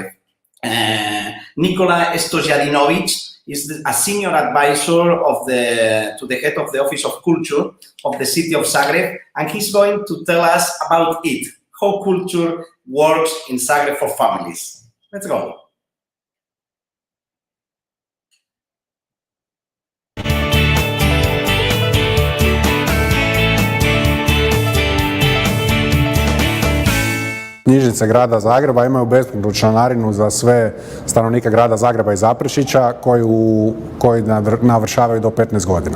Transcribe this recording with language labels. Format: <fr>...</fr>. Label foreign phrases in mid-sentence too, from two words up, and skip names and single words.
<en>Nikola Stojadinovic is a senior advisor to the head of the Office of Culture of the city of Zagreb, and he's going to tell us about it, how culture works in Zagreb for families. Let's go.</en> <hr>Knjižnice grada Zagreba imaju besplatnu članarinu za sve stanovnike grada Zagreba i Zaprešića koji navršavaju do 15 godina.</hr>